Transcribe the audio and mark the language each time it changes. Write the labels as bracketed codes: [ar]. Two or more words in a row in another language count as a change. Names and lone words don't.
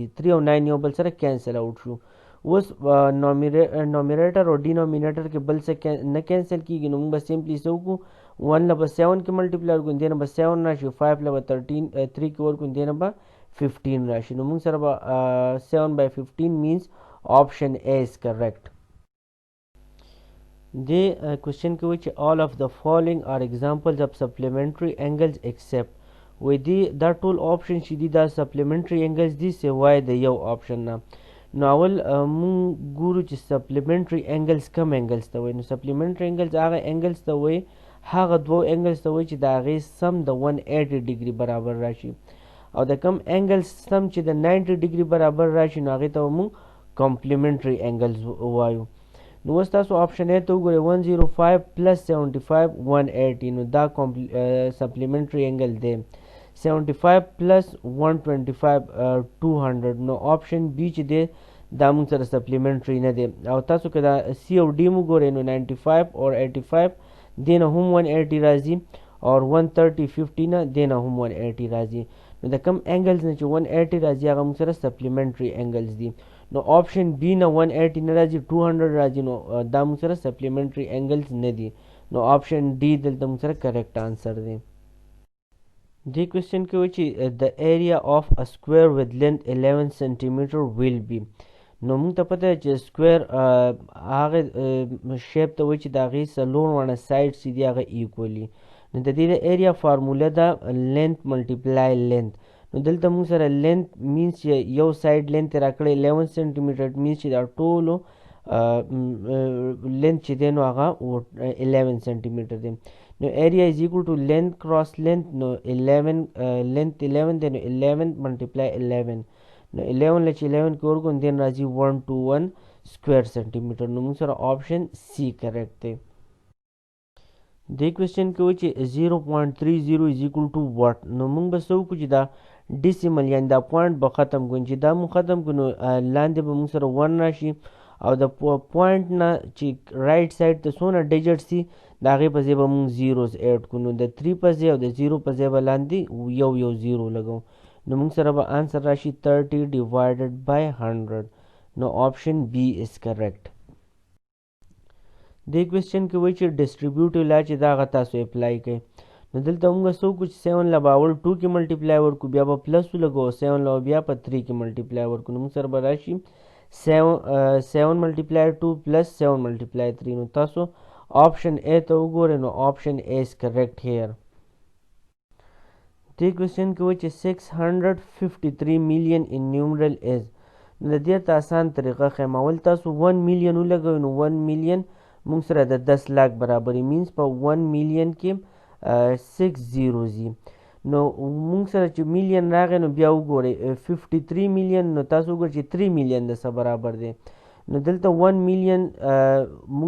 [ps] 3 او 9 یو بل سره کینسل آوټ شو. اوس نومیریټر او ډینومینیټر کې بل څه نه کینسل کېږي نو موږ به سمپلی څه وکړو 1 له به 7 کې ملټیپلای ورکړو دې نه به 7 راشي 5 له به 13 3 کې ورکړو دې نه به 15 راشي نو موږ سره به 7/15 [en] means option A is correct. The question [ps] کې وایي چې [en] all of the following are examples of supplementary angles except [ps] وایي دی دا ټول option چې دي دا [en] supplementary angles [ps] دي سوای د یو option نه نو اول مونږ ګورو چې [en] supplementary angles [ps] کم angles ته وایي نو [en] supplementary angles [ps] هغه angles ته وایي هغه دوه angles ته وایي چې د هغې سم د 180 ډیګري برابر راشي او د کم angles سم چې د 90 ډیګري برابر راشي نو هغې ته مونږ [en] complementary angles [ps] وایو نو اوس تاسو آپشن A ته وګورئ 105 plus 75 180 نو دا [en] supplementary angle [ps] دی 75 plus 125 200 نو آپشن B چې دی دا موږ سره supplementary نه دی او تاسو که دا C او D مو ګورئ نو 95 or 85 دی نه هم 180 راځي اور 130 50 نه دی نه هم 180 راځي نو د کم angles نه چې 180 راځي هغه موږ سره [en] supplementary angles [ps] دي نو آپشن B نه 180 نه راځي 200 راځي نو دا موږ سره [en] supplementary angles [ps] نه دي نو آپشن D دلته موږ سره [en] correct answer [ps] دی دې کوېسچن کې وایي چې د [en] area of a square with length 11 centimeter will be [ps] نو موږ ته پته چې سکویر هغه شیپ ته وایي چې د هغې څلور واړه سایډس چې دي هغه ایکولي نو د دې د ایریا فارموله ده [en] length multiply length [ps] نو دلته موږ سره [en] length means [ps] چې یو سایډ length یې راکړی 11 [en] centimeter means [ps] چې دا ټولو length چې دی نو هغه 11 centimeter دی نو [en] area is equal to length cross length [ps] نو 11 length 11 دی نو 11 multiply 11 نو 11 له چې 11 کې ورکړو دین راځي 121 [en] square centimeter [ps] نو موږ سره آپشن C کریکټ دی دې کوېسچن کې وایي چې 0.30 [en] is equal to what [ps] نو موږ به څه وکړو چې دا ډیسیمل یعنې دا پوینټ به ختم کړو چې دا مو ختم کړو نو لاندې به موږ سره 1 راشي او د پوینټ نه چې رایټ سایډ ته څونه ډیجټ سي د هغې په ځای به موږ زیروز ایډ کړو نو د 3 په ځای او د 0 په ځای به لاندې یو زیرو لګو نو موږ سره به آنسر راشي 30 divided by 100 نو [en] option B is correct [ps] دې کوېسچن کې وایي چې [en] distributive law [ps] چې دا هغه تاسو اپلای کړئ نو دلته موږ څه وکړو چې 7 له به اول 2 کې ملټیپلای ورکړو بیا به پلس ولګو 7 له بیا په 3 کې ملټیپلای ورکړو نو موږ سره به راشي 7 multiply 2 plus 7 multiply 3 نو تاسو آپشن A ته وګورئ نو [en] option A is correct here [ps] دې کوېسچن کې وایي چې 653 [en] million in numeral is [ps] نو د دې ته آسان طریقه ښیم اول تاسو 1 million ولګوئ نو 1 million موږ سره د 10 لاک برابرې مینس په 1 million کې 6 zeros دي نو موږ سره چې میلیون راغی نو بیا وګورئ 53 میلیون نو تاسو وګورئ چې 3 میلیون د څه برابر دی نو دلته 1 میلیون موږ